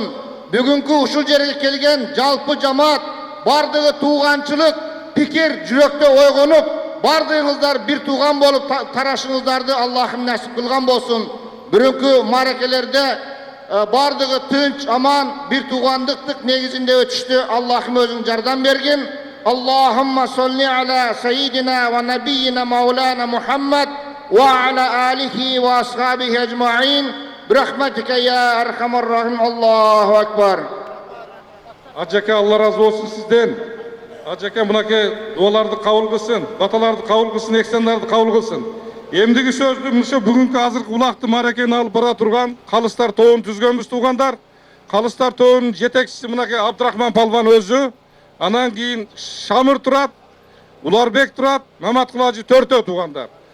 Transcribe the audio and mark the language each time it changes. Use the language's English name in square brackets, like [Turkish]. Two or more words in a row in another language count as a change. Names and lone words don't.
[Kyrgyz] Бүгүнкү ушул жерге келген жалпы жамаат бардыгы тууганчылык пикир жүрөктө ойгонуп, бардыгыңыздар бир тууган болуп тарашыңыздарды Аллахым насип кылган болсун. Бүгүнкү марекелерде бардыгы тынч, аман, бир туугандыктык негизинде өтүштү. Аллахым өзүң жардам бергин. [Arabic] اللهم صل على سيدنا ونبينا مولانا محمد وعلى آله وأصحابه أجمعين. برحمتك يا أرحم الراحمين. الله أكبر. [Kyrgyz] Ажеке, Алла разы болсын сизден. Ажеке, мынакей дуаларды кабыл кылсын, баталарды кабыл кылсын, эксендарды кабыл кылсын. Эмдиги сөздү мышы бүгүнкү азыркы улакты марекени алып бара турган Калыстар тобун түзгөнбүз туугандар. Калыстар тобунун жетекчиси мынакей Абдрахман Палван өзү, анан кийин Шамыр турат, Уларбек турат, Маматкул ажы төртөө туугандар.